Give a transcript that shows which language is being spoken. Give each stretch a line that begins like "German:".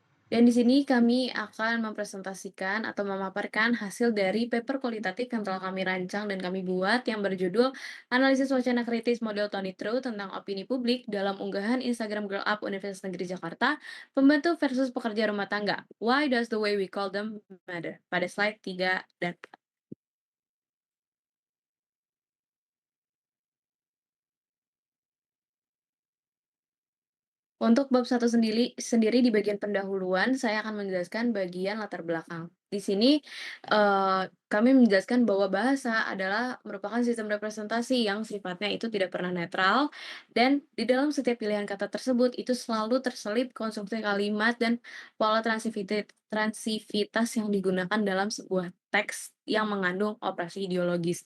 Indonesian: Dan di sini kami akan mempresentasikan atau memaparkan hasil dari paper kualitatif yang telah kami rancang dan kami buat yang berjudul Analisis Wacana Kritis Model Tony True tentang Opini Publik dalam unggahan Instagram Girl Up Universitas Negeri Jakarta, Pembantu versus Pekerja Rumah Tangga.
English: Why does the way we call them matter?
Indonesian: Pada slide 3 dan untuk bab satu sendiri di bagian pendahuluan, saya akan menjelaskan bagian latar belakang. Di sini, kami menjelaskan bahwa bahasa adalah merupakan sistem representasi yang sifatnya itu tidak pernah netral, dan di dalam setiap pilihan kata tersebut itu selalu terselip konstruksi kalimat dan pola transivitas yang digunakan dalam sebuah teks yang mengandung operasi ideologis.